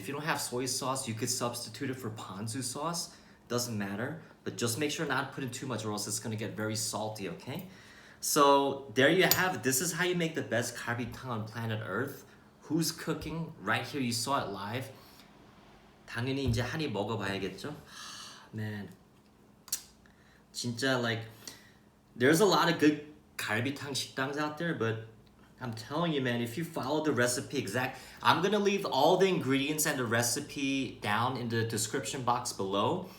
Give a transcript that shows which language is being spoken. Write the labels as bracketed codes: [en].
[en] If you don't have soy sauce, you could substitute it for ponzu sauce. Doesn't matter, but just make sure not to put in too much or else it's gonna get very salty, okay? So there you have it. This is how you make the best galbitang on planet Earth. Who's cooking? Right here, you saw it live. [ko] 당연히 이제 한 입 먹어봐야겠죠? [en] Man, [ko] 진짜 [en] like there's a lot of good galbitang 식당s out there, but I'm telling you, man, if you follow the recipe exact, I'm gonna leave all the ingredients and the recipe down in the description box below.